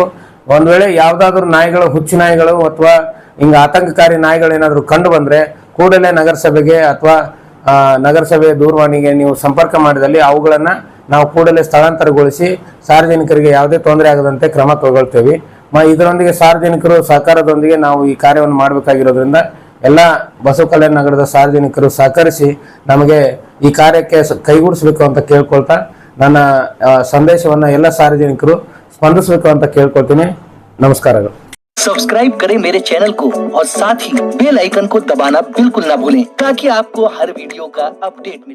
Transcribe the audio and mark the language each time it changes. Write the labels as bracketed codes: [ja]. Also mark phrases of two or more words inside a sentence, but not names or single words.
[kn] ಒಂದ್ ವೇಳೆ ಯಾವ್ದಾದ್ರು ನಾಯಿಗಳು, ಹುಚ್ಚು ನಾಯಿಗಳು ಅಥವಾ ಹಿಂಗ ಆತಂಕಕಾರಿ ನಾಯಿಗಳು ಏನಾದ್ರು ಕಂಡು ಬಂದ್ರೆ ಕೂಡಲೇ ನಗರಸಭೆಗೆ ಅಥವಾ ನಗರಸಭೆ ದೂರವಾಣಿಗೆ ನೀವು ಸಂಪರ್ಕ ಮಾಡಿದಲ್ಲಿ ಅವುಗಳನ್ನ ನಾವು ಕೂಡಲೇ ಸ್ಥಳಾಂತರಗೊಳಿಸಿ ಸಾರ್ವಜನಿಕರಿಗೆ ಯಾವುದೇ ತೊಂದರೆ ಆಗದಂತೆ ಕ್ರಮ ಕೈಗೊಳ್ತೇವೆ. ಇದರೊಂದಿಗೆ ಸಾರ್ವಜನಿಕರು ಸಹಕಾರದೊಂದಿಗೆ ನಾವು ಈ ಕಾರ್ಯವನ್ನು ಮಾಡಬೇಕಾಗಿರೋದ್ರಿಂದ ಎಲ್ಲ ಬಸವ ಕಲ್ಯಾಣ ನಗರದ ಸಾರ್ವಜನಿಕರು ಸಹಕರಿಸಿ ನಮಗೆ ಈ ಕಾರ್ಯಕ್ಕೆ ಕೈಗೂಡಿಸಬೇಕು ಅಂತ ಕೇಳ್ಕೊಳ್ತಾ ನನ್ನ ಸಂದೇಶವನ್ನ ಎಲ್ಲ ಸಾರ್ವಜನಿಕರು ಸ್ಪಂದಿಸಬೇಕು ಅಂತ ಕೇಳ್ಕೊಳ್ತೀನಿ. [hi] नमस्कार। सब्सक्राइब करें मेरे चैनल को और साथ ही [en] bell icon [hi] को दबाना बिल्कुल ना भूलें ताकि आपको हर वीडियो का अपडेट मिले।